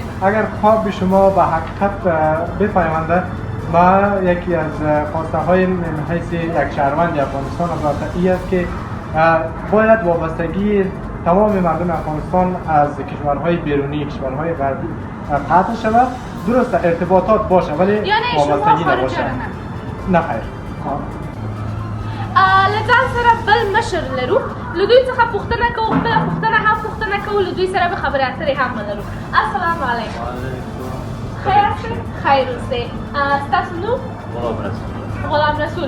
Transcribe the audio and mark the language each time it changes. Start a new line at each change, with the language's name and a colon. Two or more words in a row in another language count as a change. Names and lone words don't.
Persian: اگر خواب شما به حقیقت بپیونده، ما یکی از خواسته های من حیث یک شهروند افغانستان ای است که باید وابستگی تمام مردم افغانستان از کشورهای بیرونی، کشورهای غربی قطع شود. درست ارتباطات باشه ولی وابستگی نباشه. نه خیر.
Pashto: لځان سره بل مشر لرو له دوی څخه پوښتنه کوو خپله پوښتنه هم پوښتنه کوو له دوی سره به خبرې اترې هم ولرو.
Arabic: السلام علیکم.
Persian: خیر هستئ؟
Pashto: خیر اوسئ. ستاسو نوم؟ غلام رسول.